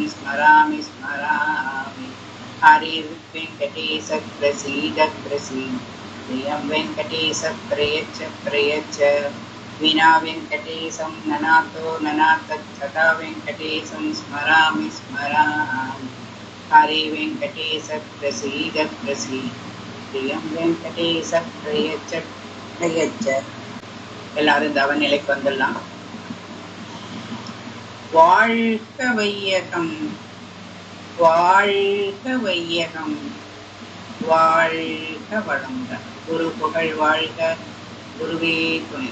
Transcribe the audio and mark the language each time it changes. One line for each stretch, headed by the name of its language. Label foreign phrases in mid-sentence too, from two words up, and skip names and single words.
Sanskrit: स्मरामि स्मरामि हरिर्वेङ्कटेश प्रसीद प्रसीद प्रियं वेङ्कटेश प्रयच्छ प्रयच्छ विना वेङ्कटेशं ननाथो ननाथत् तथा वेङ्कटेशं स्मरामि स्मरामि हरे वेङ्कटेश प्रसीद प्रसीद प्रियं वेङ्कटेश प्रयच्छ प्रयच्छ.
Tamil: எல்லாரும் தவ நிலைக்கு வந்துடலாம். வாழ்க வையகம், வாழ்க வையகம், வாழ்க வளமுடன். குரு புகழ் வாழ்க, குருவே துணை.